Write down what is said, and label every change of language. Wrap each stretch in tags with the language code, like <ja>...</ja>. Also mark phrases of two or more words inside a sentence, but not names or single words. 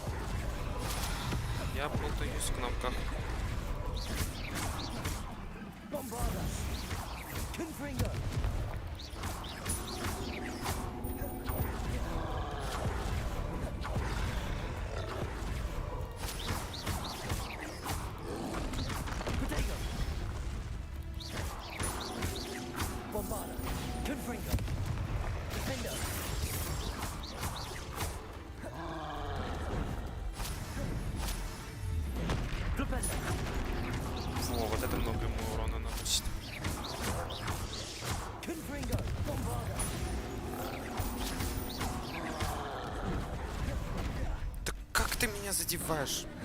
<ru>Я путаюсь в кнопках.</ru> <la>Bombarda. Confringo. Protego. Bombarda. Confringo. Defendo.</la> <ru>Во, вот это много ему урона наносит. Да как ты меня задеваешь?</ru>